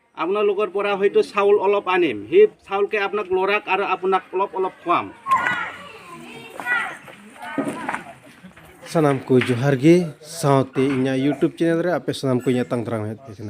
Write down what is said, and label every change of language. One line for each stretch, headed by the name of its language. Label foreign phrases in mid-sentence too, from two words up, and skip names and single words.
Assamese: আপোনালোকৰ পৰা হয়তো চাউল অলপ আনিম সেই চাউলকে আপোনাক লৰাক আৰু আপোনাক অলপ অলপ খুৱাম
Santali: Sanam ko johar ge saute inya YouTube channel re ape sanam ko inya tang terang het kena.